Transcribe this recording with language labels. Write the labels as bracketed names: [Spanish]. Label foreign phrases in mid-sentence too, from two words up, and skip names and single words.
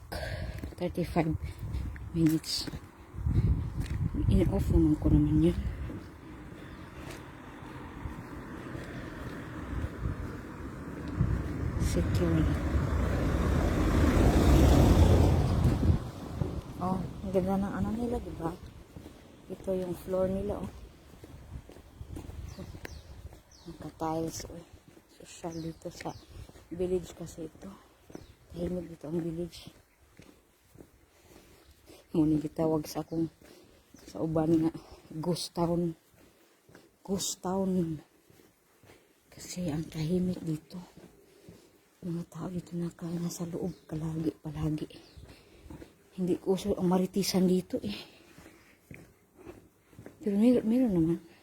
[Filipino] 35 minutes. In-off naman ko naman yun. Secure. Oh, ang ganda ng ano nila, diba? Ito yung floor nila, oh. Naka-tiles, oh. Social dito sa village kasi ito. Tahimik dito ang village. [Cebuano] Muna gitawag sa akong sa uban nga [English] ghost town. Ghost town. [Filipino] Kasi ang tahimik dito. Mga tao dito nasa loob palagi. Hindi ko uso ang maritisan dito eh. Pero meron naman.